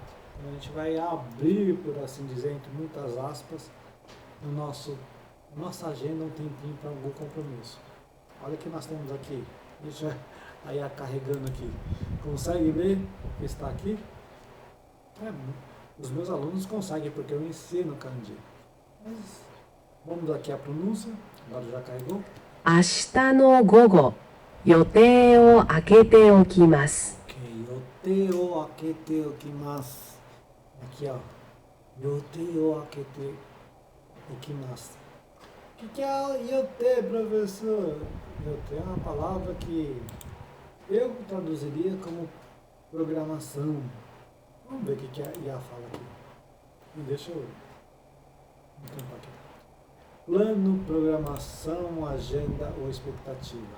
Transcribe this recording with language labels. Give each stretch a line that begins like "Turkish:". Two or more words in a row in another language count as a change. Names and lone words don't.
Portuguese: A gente vai abrir, por assim dizer, entre muitas aspas, no nossa agenda um tempinho para algum compromisso. Olha o que nós temos aqui. Deixa aí carregando aqui. Consegue ver o que está aqui? Os meus alunos conseguem porque eu ensino kanji. Mas vamos aqui a pronúncia. Agora já carregou.
Japanese: 明日の午後、予定を空けておきます。予定を空けておきます。
Portuguese: Aqui, ó.
Japanese: 予定を空けておきます。
Portuguese: O que é yote, professor? Yote é uma palavra que eu traduziria como programação. Vamos ver o que a IA fala aqui. Deixa eu tampar aqui. Plano, programação, agenda ou expectativa.